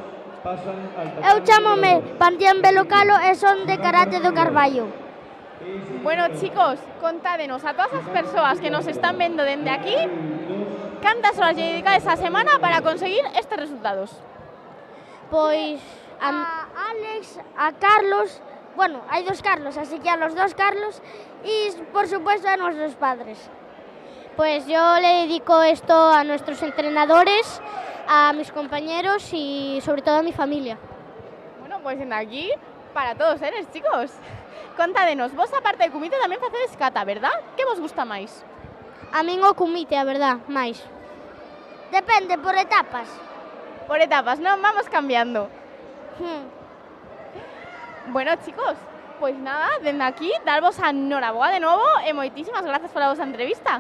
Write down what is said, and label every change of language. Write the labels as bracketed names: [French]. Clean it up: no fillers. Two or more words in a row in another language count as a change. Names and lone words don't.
[Galician] Eu chámome Pantián Belocalo e son de Karate do Carballo. Bueno, chicos, contádenos a todas as persoas que nos están vendo dende aquí cantas horas lle dedicades a semana para conseguir estes resultados. Pois a Alex, a Carlos, [Spanish] bueno, hai dos Carlos, así que a los dos Carlos y por supuesto a nuestros padres. Pues yo le dedico esto a nuestros entrenadores, a mis compañeros y sobre todo a mi familia. Bueno, pues en aquí para todos eres, chicos. [Galician] Contádenos, vos aparte de comité tamén facedes kata, verdad? Que vos gusta máis? A min o comité, a verdad, máis. [Spanish] Depende, por etapas. [Galician] Por etapas, non? [Spanish] Vamos cambiando. [Galician] Bueno, chicos, pois nada, dende aquí, darvos a noraboa de novo e moitísimas grazas pola vosa entrevista.